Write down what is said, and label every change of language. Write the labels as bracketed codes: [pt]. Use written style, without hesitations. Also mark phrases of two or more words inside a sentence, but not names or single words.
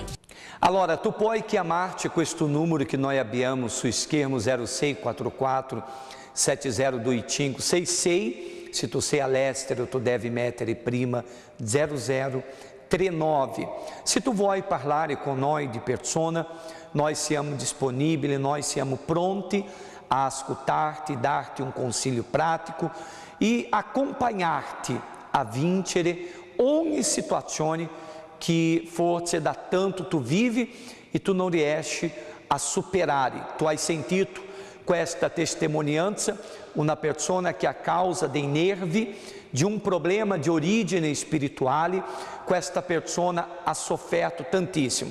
[it] Allora, tu puoi chiamarci questo numero che noi abbiamo su schermo 0644 7025 66. Se tu sei all'estero, tu devi mettere prima 0039. Se tu vuoi parlare con noi di persona, nós siamo disponibili, nós siamo pronti a [pt] escutar-te, dar-te um conselho prático e acompanhar-te [it] a vincere ogni situazione che forse da tanto tu vivi e tu non riesci a superare. Tu hai sentito questa testimonianza, una persona che a causa dei nervi, di un problema di origine spirituale, questa persona ha sofferto tantissimo.